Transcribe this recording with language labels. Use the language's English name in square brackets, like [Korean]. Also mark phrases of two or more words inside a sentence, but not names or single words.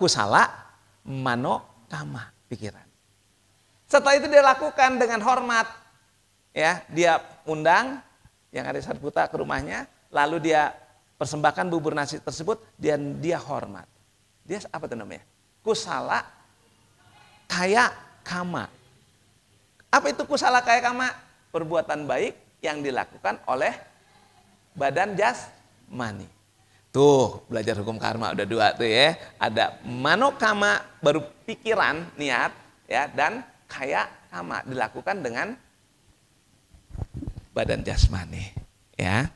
[Pali] Kusala manokama, [Indonesian] pikiran. Setelah itu dia lakukan dengan hormat. Ya, dia undang yang ada Sariputa ke rumahnya, lalu dia persembahkan bubur nasi tersebut dan dia hormat. Dia apa itu namanya? [Pali] Kusala kaya kama. [Indonesian] Apa itu [Pali] kusala kaya kama? [Indonesian] Perbuatan baik yang dilakukan oleh badan jasmani. Tuh, belajar hukum karma udah dua tuh ya. Ada manokama baru pikiran, niat ya, dan [Pali] kaya kama [Indonesian] dilakukan dengan badan jasmani ya.